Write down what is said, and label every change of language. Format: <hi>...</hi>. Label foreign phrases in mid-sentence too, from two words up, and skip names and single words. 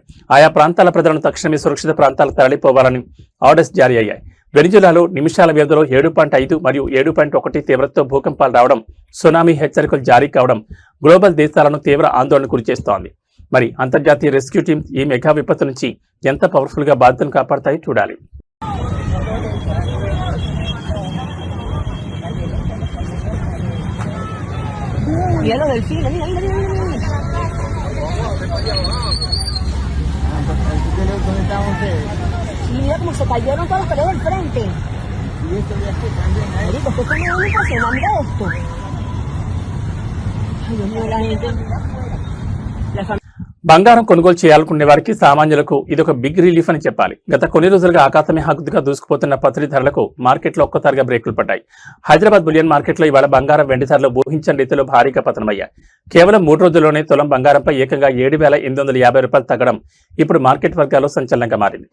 <te>ఆయా ప్రాంతాల ప్రజలను తక్షణమే సురక్షిత ప్రాంతాలకు తరలిపోవాలని ఆర్డర్స్ జారీ అయ్యాయి. వెనిజులాలో నిమిషాల వ్యవధిలో 7.5 మరియు 7.1 తీవ్రతతో భూకంపాలు రావడం, సునామీ హెచ్చరికలు జారీ కావడం గ్లోబల్ దేశాలను తీవ్ర ఆందోళనకు గురిచేస్తోంది. మరి అంతర్జాతీయ</te> <en>rescue teams</en> <te>ఈ మెగా విపత్తు నుంచి ఎంత పవర్ఫుల్ గా బాధ్యతను కాపాడతాయో చూడాలి.</te> <es>Mira lo del cine, mira, mira, mira, mira. Y mira cómo se cayeron todas las paredes del frente. Marico, esto es una ubicación, mira esto. Ay, Dios mío, la gente. La familia.</es> <te>బంగారం కొనుగోలు చేయాలనుకునే వారికి సామాన్యులకు ఇదొక</te> <en>big relief</en> <te>అని చెప్పాలి. గత కొన్ని రోజులుగా ఆకాశమే హద్దుగా దూసుకుపోతున్న పసిడి ధరలకు మార్కెట్లో ఒక్కసారిగా బ్రేకులు పడ్డాయి. హైదరాబాద్ బులియన్ మార్కెట్లో ఇవాళ బంగారం, వెండి ధరలు ఊహించని రీతిలో భారీగా పతనమయ్యాయి. కేవలం 3 రోజుల్లోనే తులం బంగారంపై ఏకంగా 7,850 రూపాయలు తగ్గడం ఇప్పుడు మార్కెట్ వర్గాల్లో సంచలనంగా మారింది.</te>